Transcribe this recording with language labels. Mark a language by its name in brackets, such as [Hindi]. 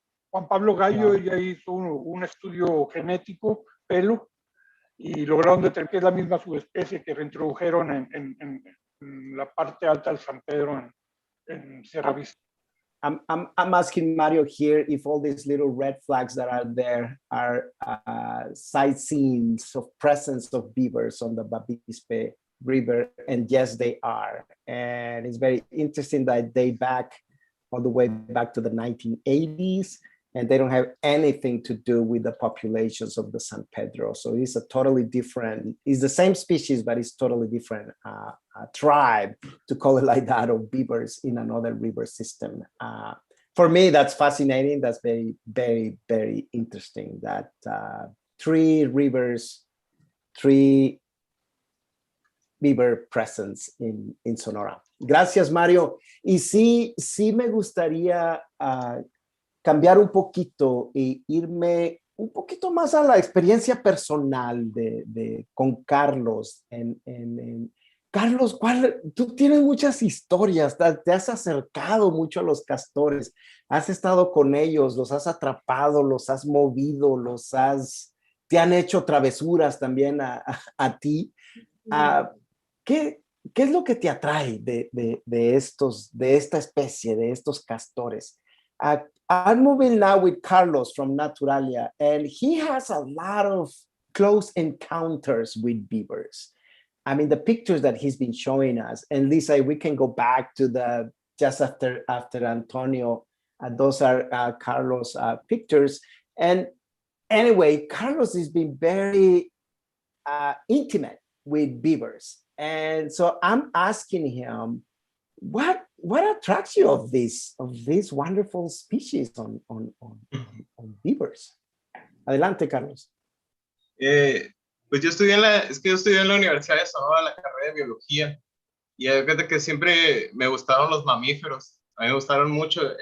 [Spanish] Juan Pablo Gallo ya hizo un estudio genético, pelo, y lograron determinar que es la misma subespecie que reintrodujeron en la parte alta del San Pedro en Sierra Vista. [English] I'm asking Mario here if all these little red flags that are there are sightseeing of presence of beavers on the Bavispe River, and yes, they are. And it's very interesting that they date all the way back to the 1980s, and they don't have anything to do with the populations of the San Pedro. So it's a totally different, it's the same species, but it's totally different tribe, to call it like that, of beavers in another river system. For me, that's fascinating. That's very, very, very interesting that 3 rivers, 3 beaver presence in Sonora. [Spanish] Gracias, Mario. Y sí me gustaría cambiar un poquito e irme un poquito más a la experiencia personal con Carlos. Carlos, tú tienes muchas historias, te has acercado mucho a los castores, has estado con ellos, los has atrapado, los has movido, te han hecho travesuras también a ti. ¿Qué es lo que te atrae de esta especie, de estos castores? [English] I'm moving now with Carlos from Naturalia, and he has a lot of close encounters with beavers. I mean, the pictures that he's been showing us, and Lisa, we can go back to just after Antonio, those are Carlos' pictures. And anyway, Carlos has been very intimate with beavers. And so I'm asking him, what attracts you of these wonderful species on beavers? [Spanish] Adelante, Carlos. Pues yo estudié en la Universidad de Sonora la carrera de biología, y es verdad que siempre me gustaron los mamíferos. A mí me gustaron mucho.